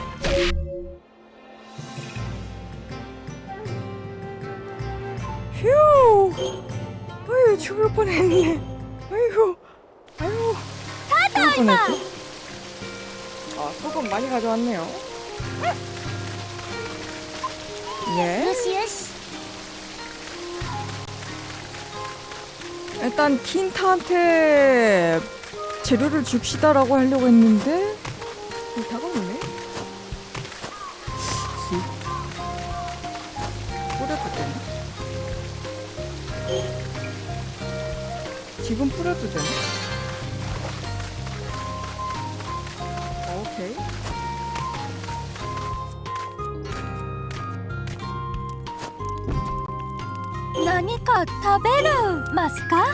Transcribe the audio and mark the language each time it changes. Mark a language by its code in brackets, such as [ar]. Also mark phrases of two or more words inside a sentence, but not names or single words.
[ko] 휴. 아유, 죽을 뻔했네. 아이고. 죽을 뻔했지. 아, 소금 많이 가져왔네요. 예. [ja] よしよし [ko] 일단 킨타한테 재료를 줍시다라고 하려고 했는데 다가오네. 뿌려도 되나? 지금 뿌려도 되나? 오케이. [ja] 何か食べるますか？